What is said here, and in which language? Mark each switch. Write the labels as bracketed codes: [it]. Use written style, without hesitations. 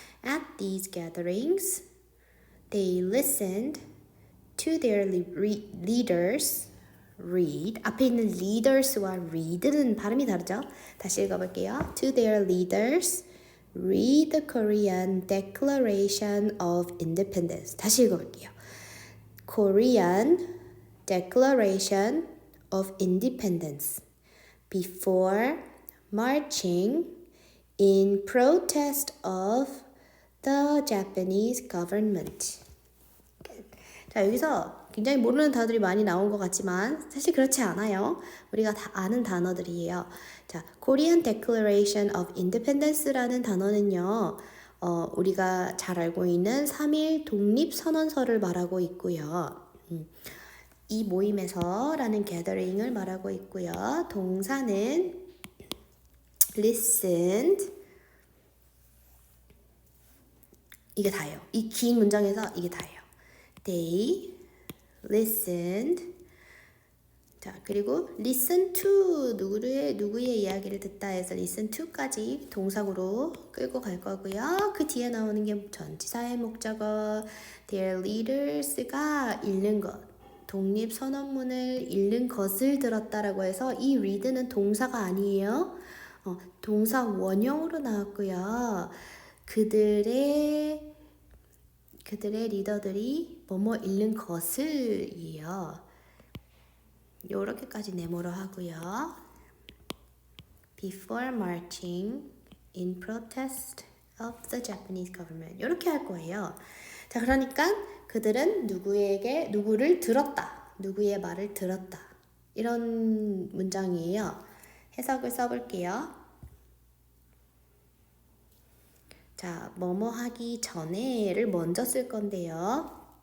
[en] At these gatherings, they listened to their leaders read. [ko] 앞에 있는 leaders와 read는 발음이 다르죠? 다시 읽어볼게요. [en] To their leaders read the Korean Declaration of Independence. [ko] 다시 읽어볼게요. [en] Korean Declaration of Independence before marching in protest of the Japanese government. [ko] 자, 여기서 굉장히 모르는 단어들이 많이 나온 것 같지만 사실 그렇지 않아요. 우리가 다 아는 단어들이에요. 자, Korean Declaration of Independence라는 단어는요. 우리가 잘 알고 있는 3.1 독립선언서를 말하고 있고요. 이 모임에서 라는 gathering을 말하고 있고요. 동사는 [en] listened. [ko] 이게 다예요. 이 긴 문장에서 이게 다예요. [en] They listened. [ko] 자, 그리고 [en] listen to [ko] 누구의 이야기를 듣다 해서 listen to까지 동사구로 끌고 갈 거고요. 그 뒤에 나오는 게 전치사의 목적어 [en] their leaders [ko] 가 읽는 것. 독립선언문을 읽는 것을 들었다라고 해서 이 read는 동사가 아니에요. 동사 원형으로 나왔고요. 그들의 리더들이 뭐뭐 읽는 것을이에요. 요렇게까지 네모로 하고요. [en] Before marching in protest of the Japanese government. [ko] 이렇게 할 거예요. 자, 그러니까 그들은 누구를 들었다. 누구의 말을 들었다. 이런 문장이에요. 해석을 써볼게요. 자, 뭐뭐 하기 전에를 먼저 쓸 건데요.